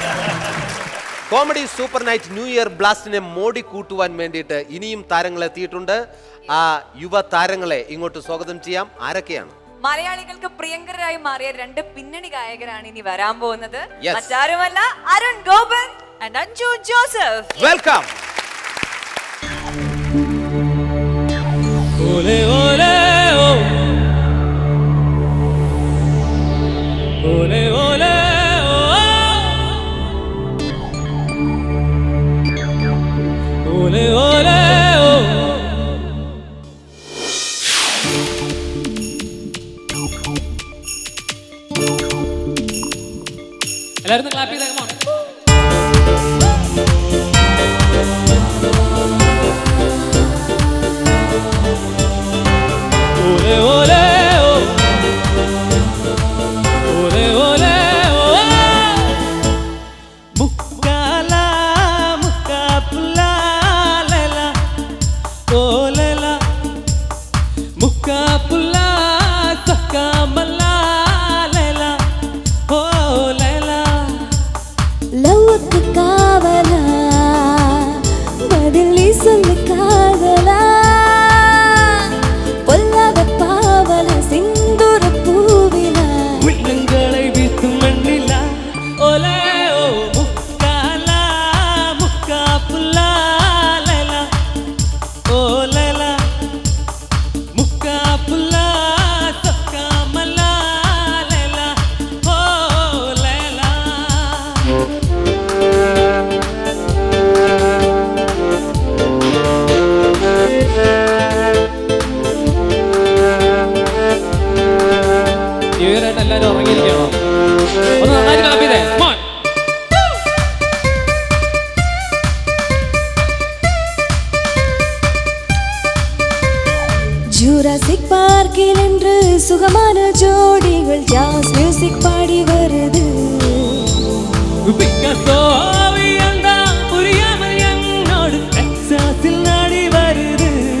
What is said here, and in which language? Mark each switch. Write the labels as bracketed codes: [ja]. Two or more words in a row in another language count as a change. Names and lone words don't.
[ml] കോമഡി സൂപ്പർ നൈറ്റ് ന്യൂ ഇയർ ബ്ലാസ്റ്റിനെ മോടി കൂട്ടുവാൻ വേണ്ടിയിട്ട് ഇനിയും താരങ്ങൾ എത്തിയിട്ടുണ്ട്. ആ യുവ താരങ്ങളെ ഇങ്ങോട്ട് സ്വാഗതം ചെയ്യാം. ആരൊക്കെയാണ്? മലയാളികൾക്ക് പ്രിയങ്കരായി മാറിയ 2 പിന്നണി ഗായകരാണ് ഇനി വരാൻ പോകുന്നത്. മറ്റാരുമല്ല, അരുൺ ഗോപൻ ആൻഡ് അഞ്ജു ജോസഫ്. വെൽക്കം. Ole ole oh, ole ole oh, ole ole oh. എല്ലാവരും ക്ലാപ്പ് ചെയ്തേ. [en] come on. Ole ole oh, ole ole oh, mukkala mukkapula lela, oh lela, mukkapula sakkamala lela, oh lela. [ta] லவ்வுக்கு காவலா பதில் நீ சொல்லு காதலா, பொல்லாத பாவலா சிந்துர பூவிலா, உள்ளங்களை வீசும் மண்ணிலா. ole oh, mukkala mukkapula lela, oh lela, mukkapula sakkamala lela, oh lela. [ml] ഇവരായിട്ട് എല്ലാവരും ഉറങ്ങിയിരിക്കണോ? ഒന്ന് നന്നായിട്ട് ക്ലാപ്പ് ചെയ്തേ. [en] come on. [ta] ஜூராசிக் பார்க்கில் என்று சுகமான ஜோடிகள் [en] jazz music [ta] பாடி வருது. பிக்காசோ ஓவியம்தான் புரியாமல் என்னோடு டெக்சாஸில் நாடி வருது.